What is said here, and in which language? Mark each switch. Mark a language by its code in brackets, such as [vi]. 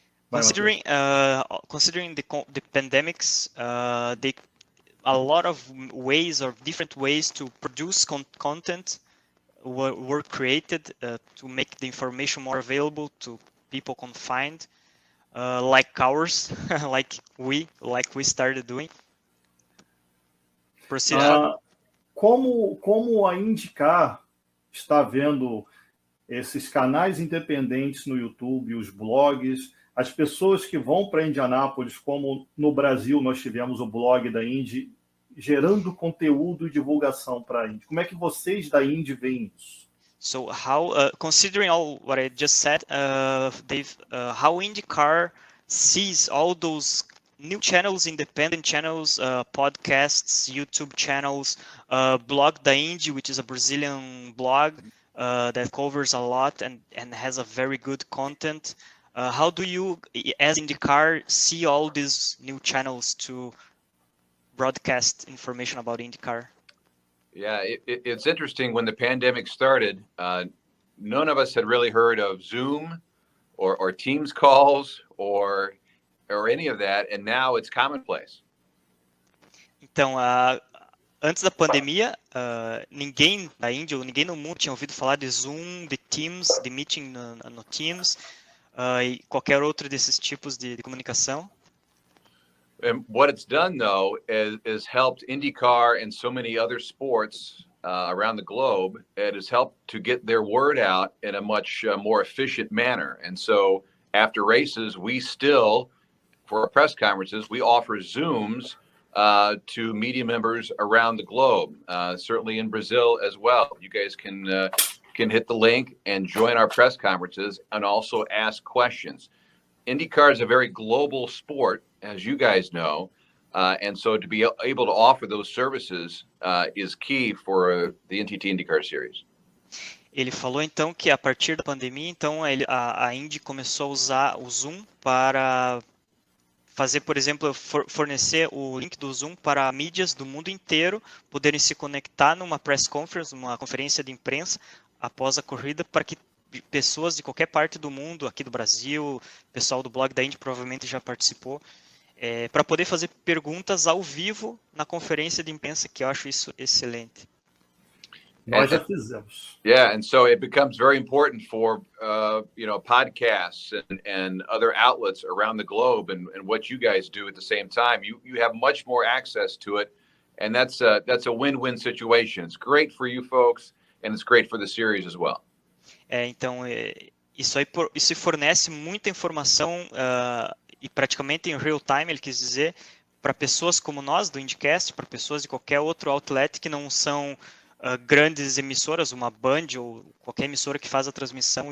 [en] Considering the pandemics, a lot of ways or different ways to produce content were created to make the information more available to people can find, like ours, like we started doing. Proceed. [pt] Como a IndyCar está vendo esses canais independentes no YouTube, os blogs, as pessoas que vão para Indianápolis, como no Brasil nós tivemos o blog da Indy, gerando conteúdo e divulgação para a Indy. Como é que vocês da Indy veem isso? [en] So how, considering all what I just said, Dave, how IndyCar sees all those new channels, independent channels, podcasts, YouTube channels, blog da Indy, which is a Brazilian blog that covers a lot and has a very good content. How do you, as IndyCar, see all these new channels to broadcast information about IndyCar? Yeah, it's interesting. When the pandemic started, none of us had really heard of Zoom or Teams calls or any of that, and now it's commonplace. [pt] Então, antes da pandemia, ninguém da Indy ou ninguém no mundo tinha ouvido falar de Zoom, de Teams, de meeting no Teams, e qualquer outro desses tipos de comunicação. [en] And what it's done, though, is helped IndyCar and so many other sports around the globe. It has helped to get their word out in a much more efficient manner. And so after races, we still, for our press conferences, we offer Zooms to media members around the globe, certainly in Brazil as well. You guys can hit the link and join our press conferences and also ask questions. IndyCar is a very global sport, as you guys know, and so to be able to offer those services is key for the NTT IndyCar Series. [pt] Ele falou então que a partir da pandemia, então a Indy começou a usar o Zoom para fazer, por exemplo, fornecer o link do Zoom para mídias do mundo inteiro poderem se conectar numa [en] press conference, [pt] uma conferência de imprensa após a corrida, para que pessoas de qualquer parte do mundo, aqui do Brasil, pessoal do blog da Indy provavelmente já participou, para poder fazer perguntas ao vivo na conferência de imprensa, que eu acho isso excelente. Nós já fizemos. [en] Yeah, and so it becomes very important for podcasts and other outlets around the globe, and what you guys do at the same time. You have much more access to it, and that's a win-win situation. It's great for you folks, and it's great for the series as well. [pt] Então, isso fornece muita informação e praticamente em [en] real time, [pt] ele quis dizer, para pessoas como nós, do IndyCast, para pessoas de qualquer outro outlet que não são grandes emissoras, uma Band ou qualquer emissora que faz a transmissão.